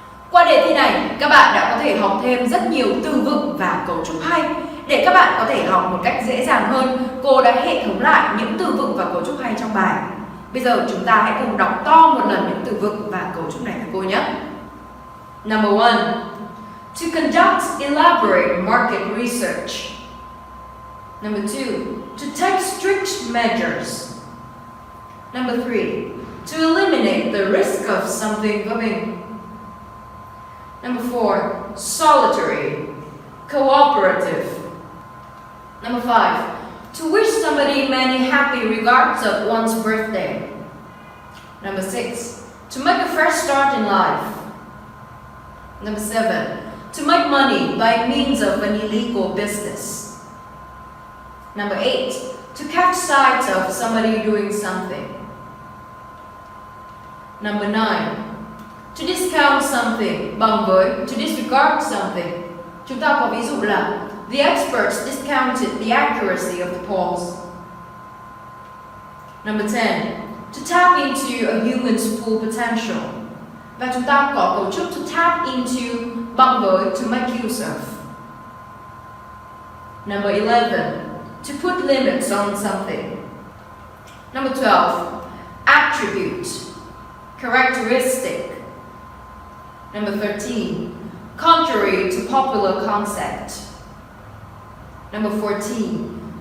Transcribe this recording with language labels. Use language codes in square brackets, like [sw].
[vi] Qua đề thi này, các bạn đã có thể học thêm rất nhiều từ vựng và cấu trúc hay. Để các bạn có thể học một cách dễ dàng hơn, cô đã hệ thống lại những từ vựng và cấu trúc hay trong bài. Bây giờ chúng ta hãy cùng đọc to một lần những từ vựng và cấu trúc này với cô nhé. [en] Number 1. To conduct elaborate market research. Number 2. To take strict measures. Number 3. To eliminate the risk of something coming. Number 4. Solitary, cooperative. Number 5. To wish somebody many happy regards of one's birthday. Number 6. To make a fresh start in life. Number 7. To make money by means of an illegal business. Number 8. To catch sight of somebody doing something. Number 9. To discount something [vi] bằng với [en] to disregard something. [vi] Chúng ta có ví dụ là [en] the experts discounted the accuracy of the polls. Number 10. To tap into a human's full potential. [vi] Và chúng ta có cấu trúc to tap into bằng với [en] to make use of. Number 11. To put limits on something. Number 12. Attribute, characteristic. Number 13. Contrary to popular concept. Number 14.